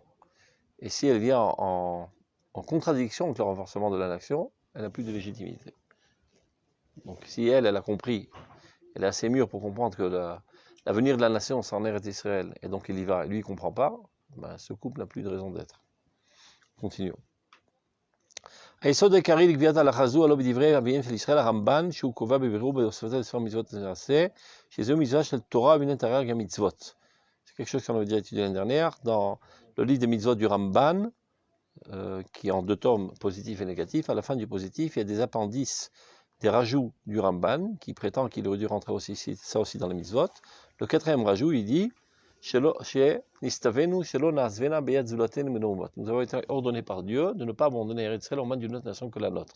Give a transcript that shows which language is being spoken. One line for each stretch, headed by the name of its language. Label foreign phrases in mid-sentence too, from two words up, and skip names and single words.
French: Et si elle vient en contradiction avec le renforcement de la nation, elle n'a plus de légitimité. Donc si elle a compris, elle est assez mûre pour comprendre que l'avenir de la nation, c'est en Eretz Israël, et donc il y va, et lui il ne comprend pas, ben, ce couple n'a plus de raison d'être. Continuons.
Hebrew: היסוד העיקרי לקביעת ההלכה זו עלו בדברי רביהם של ישראל הרמב"ן, שהוא קובע בבירור בהוספתו לספר מצוות נעשה, שזהו מצווה של תורה ומן התרי"ג המצוות.
French: C'est quelque chose qu'on avait déjà étudié l'année dernière dans le livre des mitzvot du Ramban, qui est en 2 tomes positifs et négatifs. À la fin du positif, il y a des appendices, des rajouts du Ramban, qui prétend qu'il aurait dû rentrer aussi, ça aussi dans les mitzvot. Le 4e rajout, il dit nous avons été ordonnés par Dieu de ne pas abandonner Eretz Israël aux mains d'une autre nation que la nôtre.